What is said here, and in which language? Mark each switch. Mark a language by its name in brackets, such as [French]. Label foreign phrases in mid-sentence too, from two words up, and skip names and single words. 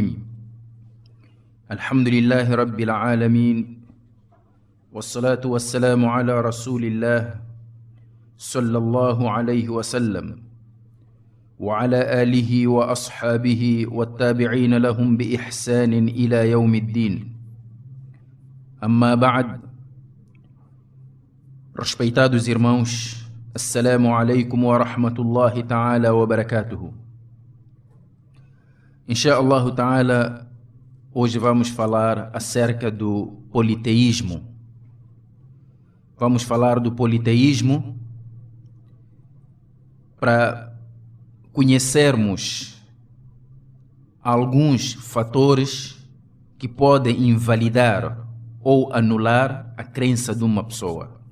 [Arabic] الحمد لله رب العالمين، والصلاة والسلام على رسول الله صلى الله عليه وسلم وعلى آله وأصحابه والتابعين لهم بإحسان إلى يوم الدين. أما بعد. [Portuguese] Respeitados irmãos, [Arabic] السلام عليكم ورحمة الله تعالى وبركاته. إن شاء الله تعالى, [Portuguese] hoje vamos falar acerca do politeísmo. Vamos falar do politeísmo para conhecermos alguns fatores que podem invalidar ou anular a crença de uma pessoa.